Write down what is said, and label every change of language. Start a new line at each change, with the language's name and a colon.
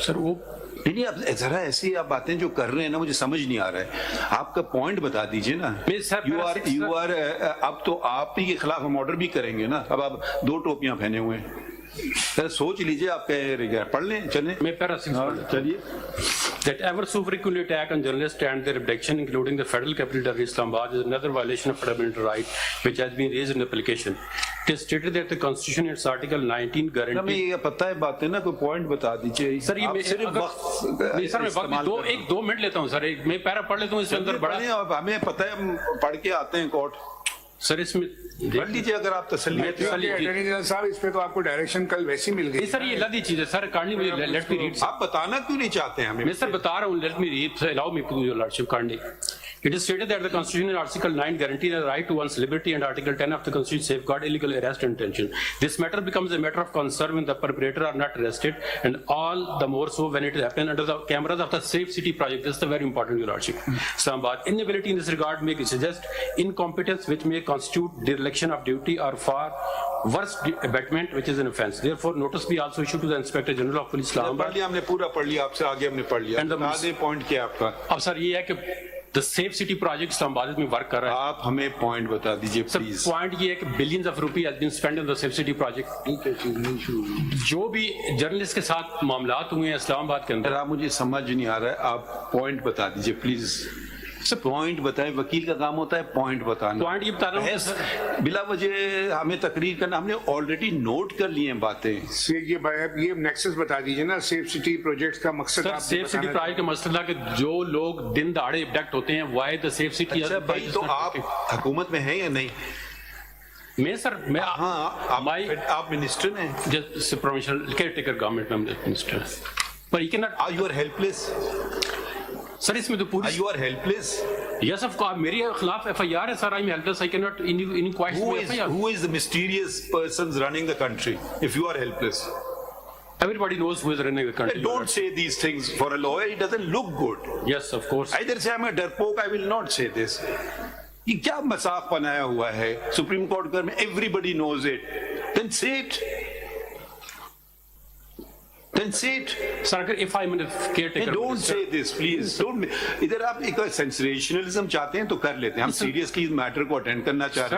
Urdu: سر وہ نہیں, اب ذرا ایسی آپ باتیں جو کر رہے ہیں نا, مجھے سمجھ نہیں آ رہا ہے. آپ کا پوائنٹ بتا دیجیے نا. یو آر اب تو آپ ہی کے خلاف ہم آرڈر بھی کریں گے نا. اب آپ 2 ٹوپیاں پہنے ہوئے ہیں, سوچ لیجیے. آپ کہہ رہے ہیں, پڑھ لیں, چلیں. میں پیرا 6 چلیے.
English: That ever so frequent attack on journalists and their abduction, including the federal capital of Islamabad, is another violation of fundamental right which has been raised in the application. It is stated that the Constitution in its Article 19 guarantees.
Urdu: ہمیں یہ پتہ ہے باتیں نا, کوئی point بتا دیجیے. سر یہ صرف وقت نہیں سر, میں 2 منٹ لیتا ہوں. سر میں پیرا پڑھ لیتا ہوں, اس کے اندر بڑا ہمیں پتہ ہے, ہم پڑھ کے آتے ہیں کورٹ. سر اس میں پڑھ لیجیے اگر آپ تسلی اٹارنی جنرل صاحب اس پہ تو آپ کو ڈائریکشن کل ویسی مل گئی. سر یہ لدی چیز ہے سر, کارڈلی مجھے
English: Let me read.
Urdu: آپ بتانا کیوں نہیں چاہتے ہیں ہمیں؟ میں سر بتا رہا ہوں,
English: Let me read, allow me to your lordship kindly. It is stated that the Constitution in Article 9 guarantees the right to one's liberty and Article 10 of the Constitution safeguard illegal arrest and detention. This matter becomes a matter of concern when the perpetrator are not arrested, and all the more so when it happens under the cameras of the Safe City project. This is very important, your lordship. Islamabad inability in this regard may suggest incompetence which may constitute dereliction of duty or far worse abatement which is an offence. Therefore, notice be also issued to the Inspector General of Police Islamabad.
Urdu: پڑھ لیا ہم نے, پورا پڑھ لیا, آپ سے آگے ہم نے پڑھ لیا. پوائنٹ کیا آپ کا؟ اب سر یہ ہے کہ the Safe City project اسلام آباد میں ورک کر رہا ہے. آپ ہمیں پوائنٹ بتا دیجیے پلیز. پوائنٹ یہ ہے کہ billions of rupee
English: has been spent
Urdu: on the Safe City project. جو بھی جرنلسٹ کے ساتھ معاملات ہوئے ہیں اسلام آباد کے اندر, آپ مجھے سمجھ نہیں آ رہا ہے, آپ پوائنٹ بتا دیجیے پلیز. پوائنٹ بتائیں, وکیل کا کام ہوتا ہے پوائنٹ بتانا. پوائنٹ یہ بتا رہا ہوں بلا وجہ ہمیں تقریر کرنا, ہم نے آلریڈی نوٹ کر لی ہیں باتیں. یہ نیکسس بتا دیجیے نا سیف سٹی پروجیکٹ کا مقصد. سیف سٹی پروجیکٹ کا مقصد تھا کہ جو لوگ دن دہاڑے ابڈکٹ ہوتے ہیں,
English: Why the safe city.
Urdu: تو آپ حکومت میں ہیں یا نہیں؟ میں سر میں آپ منسٹر ہیں, پروونشل کیئر ٹیکر گورنمنٹ میں منسٹر, پر یہ Kent.
English: Are you are helpless?
Urdu: سر اس میں تو پوری
English: You are helpless. Yes of course,
Urdu: میرے خلاف ایف آئی آر ہے سر.
English: I am helpless, I can not inquire. Who is the mysterious persons running the country if you are helpless? Everybody knows who is running the country. Don't say these things. For a lawyer it doesn't look good. Yes, of course. Either say I'm a darpok, I will not say this.
Urdu: یہ کیا مذاق بنایا ہوا ہے supreme court گھر میں,
English: everybody knows it. Then say it. Then say it. Sir, if I'm a caretaker. Don't say this, please. Don't.
Urdu: ادھر آپ ایک sensationalism چاہتے ہیں تو کر لیتے ہیں. ہم seriously اس میٹر کو اٹینڈ کرنا چاہ رہے ہیں.